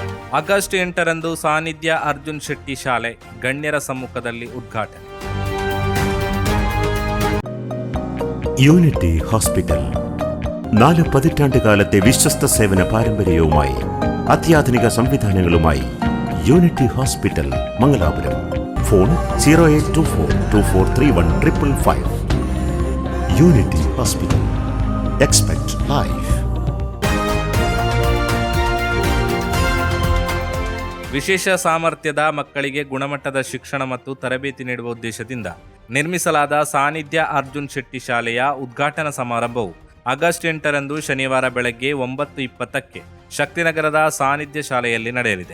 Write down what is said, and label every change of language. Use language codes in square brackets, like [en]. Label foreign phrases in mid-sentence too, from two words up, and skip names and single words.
[kn] ಆಗಸ್ಟ್ 8ರಂದು ಸಾನ್ನಿಧ್ಯ ಅರ್ಜುನ್ ಶೆಟ್ಟಿ ಶಾಲೆ ಗಣ್ಯರ ಸಮ್ಮುಖದಲ್ಲಿ ಉದ್ಘಾಟನೆ. [ml] യൂണിറ്റി ഹോസ്പിറ്റൽ 4 പതിറ്റാണ്ടുകാലത്തെ വിശ്വസ്ത സേവന പാരമ്പര്യവുമായി അത്യാധുനിക സംവിധാനങ്ങളുമായി യൂണിറ്റി ഹോസ്പിറ്റൽ മംഗലാപുരം. ഫോൺ 0824243155. യൂണിറ്റി ഹോസ്പിറ്റൽ. [en] expect life. [kn] ವಿಶೇಷ ಸಾಮರ್ಥ್ಯದ ಮಕ್ಕಳಿಗೆ ಗುಣಮಟ್ಟದ ಶಿಕ್ಷಣ ಮತ್ತು ತರಬೇತಿ ನೀಡುವ ಉದ್ದೇಶದಿಂದ ನಿರ್ಮಿಸಲಾದ ಸಾನ್ನಿಧ್ಯ ಅರ್ಜುನ್ ಶೆಟ್ಟಿ ಶಾಲೆಯ ಉದ್ಘಾಟನಾ ಸಮಾರಂಭವು ಆಗಸ್ಟ್ 8ರಂದು ಶನಿವಾರ ಬೆಳಗ್ಗೆ 9:20ಕ್ಕೆ ಶಕ್ತಿನಗರದ ಸಾನ್ನಿಧ್ಯ ಶಾಲೆಯಲ್ಲಿ ನಡೆಯಲಿದೆ.